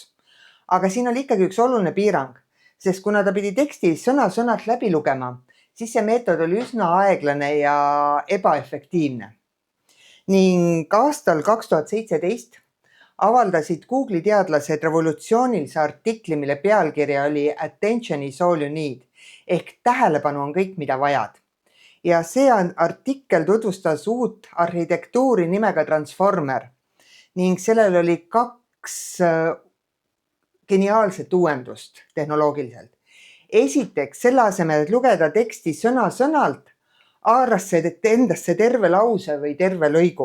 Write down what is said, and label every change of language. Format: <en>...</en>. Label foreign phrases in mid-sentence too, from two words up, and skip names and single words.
<et>Aga siin oli ikkagi üks oluline piirang, sest kuna ta pidi teksti sõna-sõnalt läbi lugema, siis see meetod oli üsna aeglane ja ebaefektiivne. Ning aastal 2017 avaldasid Google'i teadlased revolutsioonilise artikli, mille pealkirja oli Attention is all you need ehk tähelepanu on kõik, mida vajad. Ja see artikkel tutvustas uut arhitektuuri nimega Transformer ning sellel oli 2 geniaalset uuendust tehnoloogiliselt. Esiteks, selle asemel, et lugeda teksti sõna-sõnalt, haaras see endasse terve lause või terve lõigu.</et>